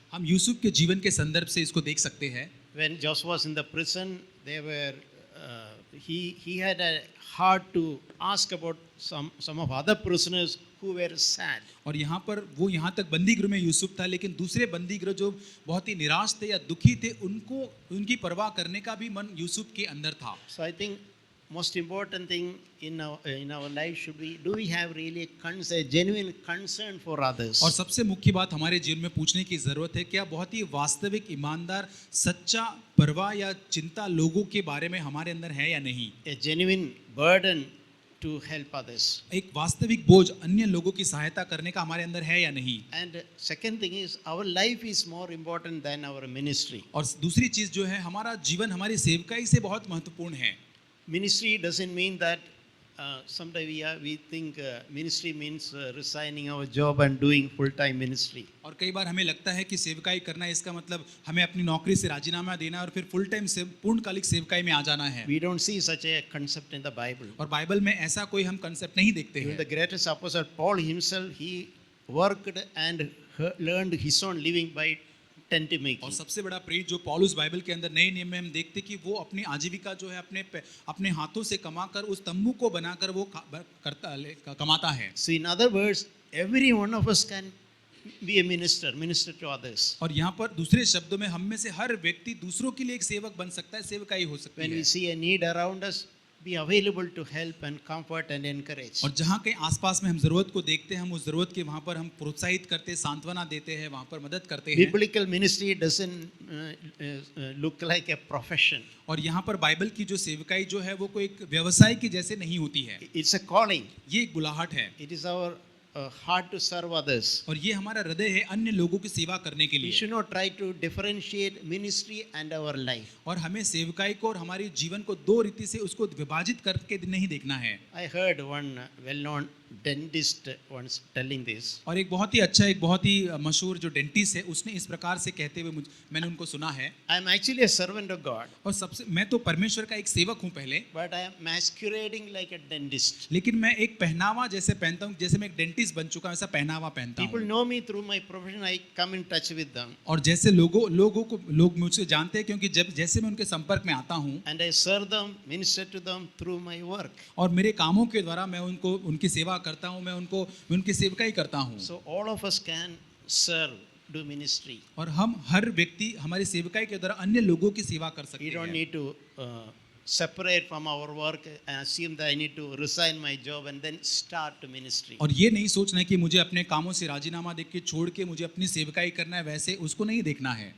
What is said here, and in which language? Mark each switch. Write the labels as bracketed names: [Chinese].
[Hindi] हम यूसुफ के जीवन के संदर्भ से इसको देख सकते हैं। [English] When Joseph was in the prison, they were he had a heart to ask about some of other prisoners who were sad. [Hindi] और यहाँ पर वो यहाँ तक बंदी गृह में यूसुफ था, लेकिन दूसरे बंदी गृह जो बहुत ही निराश थे या दुखी थे, उनको उनकी परवाह करने का भी मन यूसुफ के अंदर था। [English] So I think most important thing in our life should be, do we have really a genuine concern for others? [Hindi] और सबसे मुख्य बात हमारे जीवन में पूछने की जरूरत है, क्या बहुत ही वास्तविक, ईमानदार, सच्चा परवाह या चिंता लोगों के बारे में हमारे अंदर है या नहीं? [English] A genuine burden to help others. [Hindi] एक वास्तविक बोझ अन्य लोगों की सहायता करने का हमारे अंदर है या नहीं? [English] And second thing is, our life is more important than our ministry. [Hindi] और दूसरी चीज जो है, हमारा जीवन हमारी सेवकाई से बहुत महत्वपूर्ण है। [English] Ministry doesn't mean that sometimes we think ministry means resigning our job and doing full-time ministry. [Hindi] और कई बार हमें लगता है कि सेवकाई करना इसका मतलब हमें अपनी नौकरी से राजीनामा देना और फिर फुल टाइम से पूर्णकालिक सेवकाई में आ जाना है। [English] We don't see such a concept in the Bible. [Hindi] और बाइबल में ऐसा कोई हम कंसेप्ट नहीं देखते [English] Even [Hindi] हैं। [English] the greatest apostle Paul himself, he worked and learned his own living by tent making. [Hindi] और सबसे बड़ा प्रेरित जो पौलुस बाइबल के अंदर नए नियम में हम देखते कि वो अपनी आजीविका जो है अपने हाथों से कमाकर उस तंबू को बनाकर वो कमाता है। [English] So in other words, every one of us can be a minister to others. [Hindi] और यहाँ पर दूसरे शब्दों में हम में से हर व्यक्ति दूसरों के लिए एक सेवक बन सकता है, सेवकाई हो सकती [English] When [Hindi] है। [English] we see a need around us, be available to help and comfort and encourage. [Hindi] और जहाँ कहीं आसपास में हम जरूरत को देखते हैं, हम उस जरूरत के वहाँ पर हम प्रोत्साहित करते, सांत्वना देते हैं, वहाँ पर मदद करते हैं। [English] Biblical ministry doesn't look like a profession. [Hindi] और यहाँ पर बाइबल की जो सेवकाई जो है वो कोई एक व्यवसाय की जैसे नहीं होती है। [English] It's a calling. [Hindi] ये एक बुलाहट है [English] It is our heart to serve others. [Hindi] और ये हमारा हृदय है अन्य लोगों की सेवा करने के [English] We [Hindi] लिए। [English] should not try to differentiate ministry and our life. [Hindi] और हमें सेवकाई को और हमारे जीवन को दो रीति से उसको विभाजित करके नहीं देखना है। [English] I heard one well-known dentist once telling this. [Hindi] और एक बहुत ही अच्छा, एक बहुत ही मशहूर जो डेंटिस्ट है, उसने इस प्रकार से कहते हुए मैंने उनको सुना है। [English] I am actually a servant of God, [Hindi] और सबसे मैं तो परमेश्वर का एक सेवक हूँ पहले, [English] but I am masquerading like a dentist. [Hindi] लेकिन मैं एक पहनावा जैसे पहनता हूँ, जैसे मैं एक डेंटिस्ट बन चुका हूँ वैसा पहनावा पहनता [English] People [Hindi] हूँ। [English] know me through my profession. I come in touch with them, [Hindi] और जैसे लोग मुझसे जानते हैं, क्योंकि जैसे मैं उनके संपर्क में आता हूँ [English] and I serve them, minister to them through my work. [Hindi] और मेरे कामों के द्वारा मैं उनकी सेवा करता हूँ, मैं उनकी सेवकाई करता हूँ। [English] So all of us can serve, do ministry. [Hindi] और हम हर व्यक्ति हमारी सेवकाई के द्वारा अन्य लोगों की सेवा कर सकते [English] We don't [Hindi] हैं। [English] need to separate from our work and assume that I need to resign my job and then start to ministry. [Hindi] और ये नहीं सोचना है कि मुझे अपने कामों से राजीनामा दे के छोड़ के मुझे अपनी सेवकाई करना है, वैसे उसको नहीं देखना है।